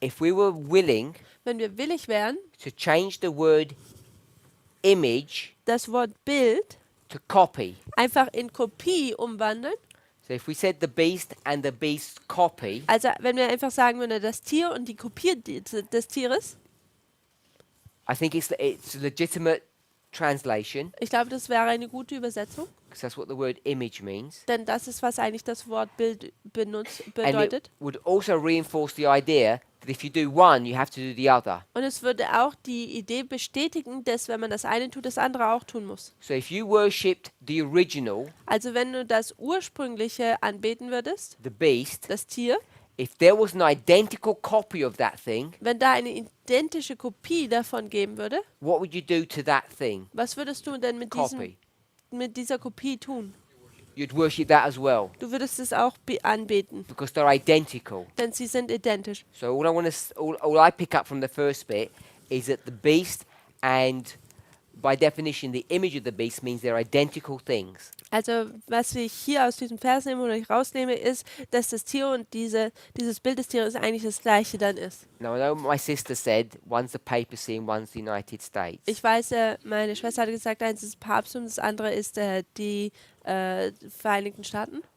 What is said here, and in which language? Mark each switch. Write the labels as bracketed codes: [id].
[en] if we were willing [de] wenn wir willig wären, [en] to change the word image [de] das Wort Bild [en] to copy. [de] einfach in Kopie umwandeln. [en] So if we said the beast and the beast's copy, [de] Also wenn wir einfach sagen würden, das Tier und die Kopie des Tieres, [en] I think it's a legitimate translation [de] ich glaube, das wäre eine gute Übersetzung. [en] because that's what the word image means. [de] Denn das ist, was eigentlich das Wort Bild [en] And [de] bedeutet. [en] it would also reinforce the idea that if you do one, you have to do the other. [de] Und es würde auch die Idee bestätigen, dass wenn man das eine tut, das andere auch tun muss. [en] So if you worshipped the original, [de] Also wenn du das ursprüngliche anbeten würdest, [en] the beast, [de] das Tier, [en] if there was an identical copy of that thing, [de] wenn da eine identische Kopie davon geben würde, [en] what would you do to that thing? [de] was würdest du denn mit [en] Copy. [de] dieser Kopie tun? [en] You'd worship that as well [de] Du würdest es auch anbeten, [en] because they're identical. [de] denn sie sind identisch. [en] So all I pick up from the first bit is that the beast and by definition the image of the beast means they're identical things. [de] Also was ich hier aus diesem Vers nehme oder ich rausnehme, ist, dass das Tier und dieses Bild des Tieres eigentlich das gleiche dann ist. [en] Now I know my sister said one's the papacy and one's the United States. [de] Ich weiß, meine Schwester hat gesagt, eins ist Papst und das andere ist die Vereinigten Staaten.